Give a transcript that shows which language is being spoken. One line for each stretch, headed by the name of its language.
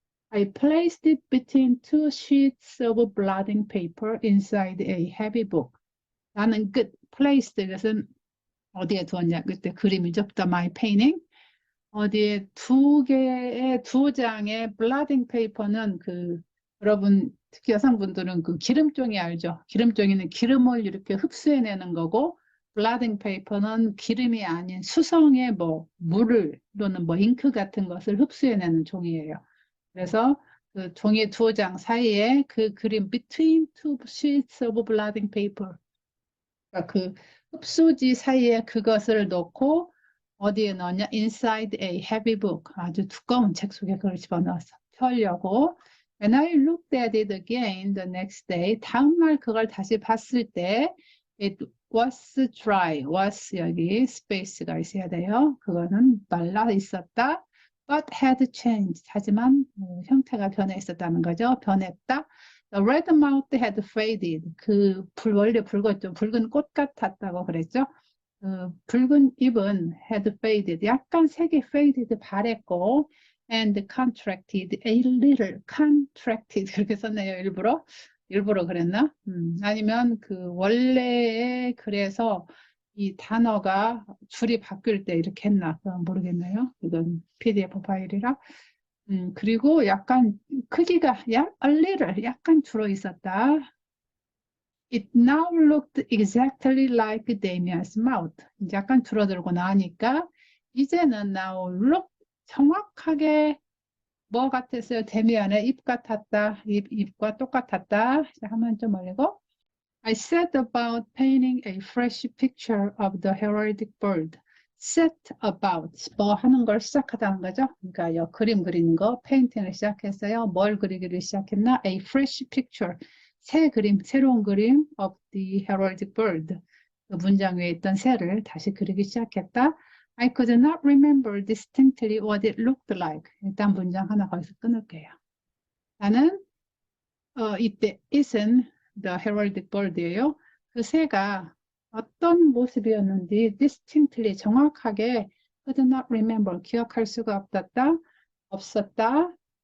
English: I placed it between two sheets of blotting paper inside a heavy book
Korean: 나는 placed 이것은 어디에 두었냐 그때 그림이죠
English: the my painting
Korean: 어디에 두 장의 블라딩 페이퍼는 여러분 특히 여성분들은 그 기름종이 알죠? 기름종이는 기름을 이렇게 흡수해내는 거고 블라딩 페이퍼는 기름이 아닌 수성의 물을 또는 잉크 같은 것을 흡수해내는 종이에요. 그래서 그 종이 두 장 사이에 그 그림
English: between two sheets of blotting paper
Korean: 그러니까 그 흡수지 사이에 그것을 놓고 어디에 넣냐?
English: Inside a heavy book.
Korean: 아주 두꺼운 책 속에 그걸 집어넣어서 펴려고.
English: When I looked at it again the next day,
Korean: 다음날 그걸 다시 봤을 때
English: it was dry.
Korean: was 여기 스페이스가 있어야 돼요. 그거는 말라 있었다.
English: But had changed.
Korean: 하지만 형태가 변해 있었다는 거죠. 변했다.
English: The red mouth had faded.
Korean: 원래 붉었죠. 붉은 꽃 같았다고 그랬죠.
English: 붉은 ip은 had faded.
Korean: 약간 색이
English: faded
Korean: 바랬고
English: and contracted a little.
Korean: contracted 그렇게 썼네요. 일부러 그랬나? 아니면 원래에 그래서 이 단어가 줄이 바뀔 때 이렇게 했나? 그건 모르겠네요. 이건 PDF 파일이라. 그리고 약간 크기가
English: a little
Korean: 약간 줄어 있었다.
English: It now looked exactly like Damian's mouth.
Korean: 이제 약간 줄어들고 나니까 이제는
English: now look
Korean: 정확하게 뭐 같았어요? 데미안의 입 같았다. 입과 똑같았다. 하면 좀 올리고.
English: I set about painting a fresh picture of the heraldic bird.
Korean: set about 뭐 하는 걸 시작하다는 거죠. 그러니까 그림 그리는 거, 페인팅을 시작했어요. 뭘 그리기를 시작했나?
English: A fresh picture.
Korean: 새로운 그림
English: of the heraldic bird.
Korean: 그 문장 위에 있던 새를 다시 그리기 시작했다.
English: I could not remember distinctly what it looked like.
Korean: 일단 문장 하나 거기서 끊을게요. 나는 이때 it은 the heraldic bird예요. 그 새가 어떤 모습이었는지 distinctly 정확하게
English: could not remember
Korean: 기억할 수가 없었다.